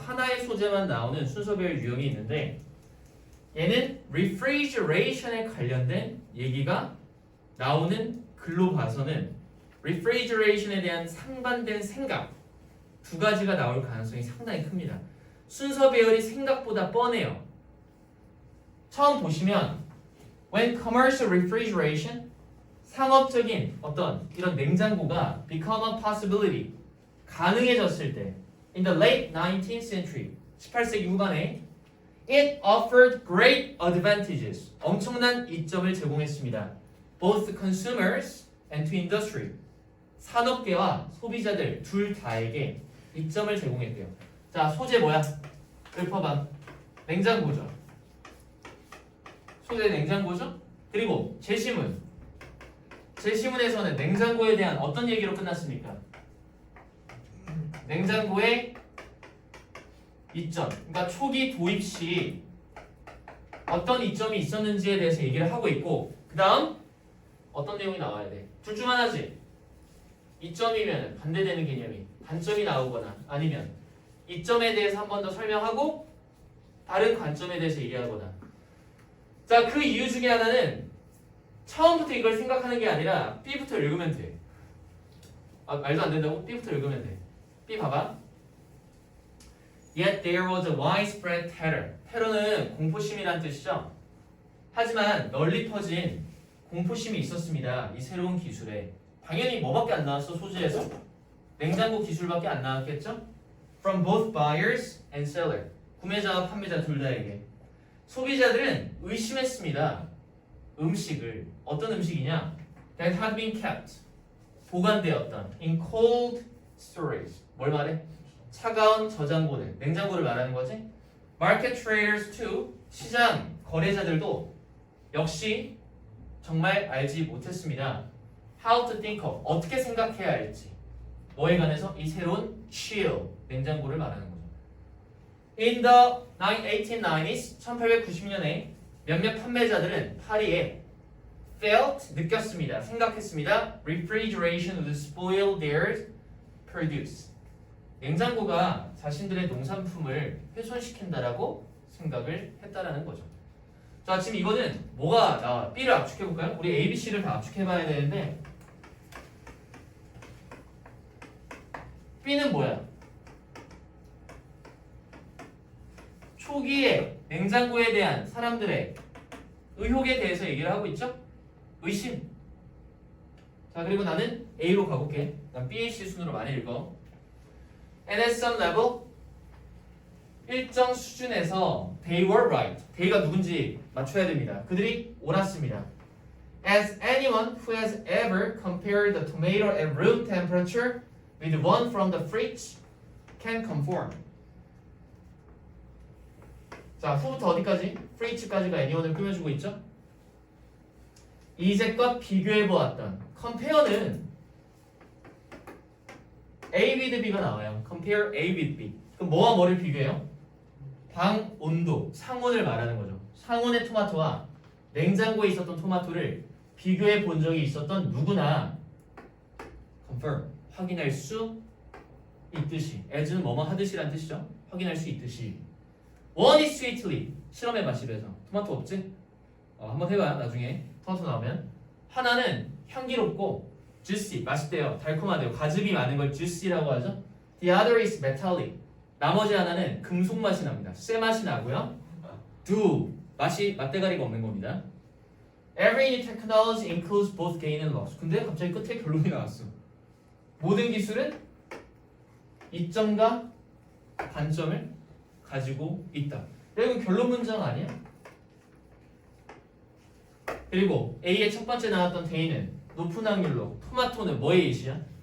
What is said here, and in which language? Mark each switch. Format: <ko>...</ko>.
<ko>하나의 소재만 나오는 순서 배열 유형이 있는데 얘는 refrigeration에 관련된 얘기가 나오는 글로 봐서는 refrigeration에 대한 상반된 생각 두 가지가 나올 가능성이 상당히 큽니다. 순서 배열이 생각보다 뻔해요.</ko> <en>처음 보시면 when commercial refrigeration</en> <ko>상업적인 어떤 이런 냉장고가</ko> <en>become a possibility</en> <ko>가능해졌을 때</ko> <en>in the late 19th century</en> <ko>18세기 후반에</ko> <en>it offered great advantages</en> <ko>엄청난 이점을 제공했습니다.</ko> <en>both consumers and to industry.</en> <ko>산업계와 소비자들 둘 다에게 이점을 제공했대요. 자, 소재 뭐야? 읊어봐. 냉장고죠. 소재 냉장고죠? 그리고 제시문. 제시문에서는 냉장고에 대한 어떤 얘기로 끝났습니까? 냉장고의 이점. 그러니까 초기 도입 시 어떤 이점이 있었는지에 대해서 얘기를 하고 있고, 그 다음 어떤 내용이 나와야 돼? 둘 중 하나지. 이점이면 반대되는 개념이 단점이 나오거나 아니면 이점에 대해서 한 번 더 설명하고 다른 관점에 대해서 얘기하거나. 자, 그 이유 중에 하나는 처음부터 이걸 생각하는 게 아니라 B부터 읽으면 돼. 아, 말도 안 된다고? B부터 읽으면 돼. B 봐봐.</ko> <en>Yet there was a widespread terror.</en> <ko>테러는 공포심이란 뜻이죠. 하지만 널리 퍼진 공포심이 있었습니다. 이 새로운 기술에. 당연히 뭐밖에 안 나왔어, 소재에서? 냉장고 기술밖에 안 나왔겠죠?</ko> <en>From both buyers and seller.</en> <ko>구매자와 판매자 둘 다에게. 소비자들은 의심했습니다. 음식을. 어떤 음식이냐?</ko> <en>That had been kept.</en> <ko>보관되었던.</ko> <en>In cold storage.</en> <ko>뭘 말해? 차가운 저장고들. 냉장고를 말하는 거지?</ko> <en>Market traders too.</en> <ko>시장 거래자들도 역시 정말 알지 못했습니다.</ko> <en>How to think of.</en> <ko>어떻게 생각해야 할지. 뭐에 관해서? 이 새로운 chill. 냉장고를 말하는 거죠.</ko> <en>In the 1890s,</en> <ko>1890년에 몇몇 판매자들은 파리에 felt, 느꼈습니다. 생각했습니다.</ko> <en>Refrigeration would spoil their produce.</en> <ko>냉장고가 자신들의 농산품을 훼손시킨다라고 생각을 했다라는 거죠. 자, 지금 이거는 뭐가 나와? B를 압축해볼까요? 우리 A, B, C를 다 압축해봐야 되는데 B는 뭐야? 초기에 냉장고에 대한 사람들의 의혹에 대해서 얘기를 하고 있죠? 의심. 자, 그리고 나는 A로 가볼게. 난 B, A, C 순으로 많이 읽어.</ko> <en>And at some level,</en> <ko>일정 수준에서</ko> <en>they were right.</en> <ko>they가 누군지 맞춰야 됩니다. 그들이 옳았습니다.</ko> <en>As anyone who has ever compared the tomato at room temperature with one from the fridge can confirm.</en> <ko>자, 후부터 어디까지? fridge까지가 anyone을 꾸며주고 있죠? 이제껏 비교해보았던 compare는 A with B가 나와요.</ko> <en>compare A with B.</en> <ko>그럼 뭐와 뭐를 비교해요? 방 온도, 상온을 말하는 거죠. 상온의 토마토와 냉장고에 있었던 토마토를 비교해 본 적이 있었던 누구나 confirm, 확인할 수 있듯이. as는 뭐뭐 하듯이란 뜻이죠. 확인할 수 있듯이.</ko> <en>One is sweetly.</en> <ko>실험해봐, 집에서. 토마토 없지? 한번 해봐, 나중에. 토마토 나오면. 하나는 향기롭고 juicy, 맛있대요. 달콤하대요. 과즙이 많은 걸 juicy라고 하죠.</ko> <en>The other is metallic.</en> <ko>나머지 하나는 금속 맛이 납니다. 쇠 맛이 나고요. Do, 맛이 맛대가리가 없는 겁니다.</ko> <en>Every new technology includes both gain and loss.</en> <ko>근데 갑자기 끝에 결론이 나왔어. 모든 기술은 이점과 단점을 가지고 있다. 이건 결론 문장 아니야? 그리고 A의 첫 번째 나왔던 데이는 높은 확률로 토마토는 뭐의 예시야?</ko>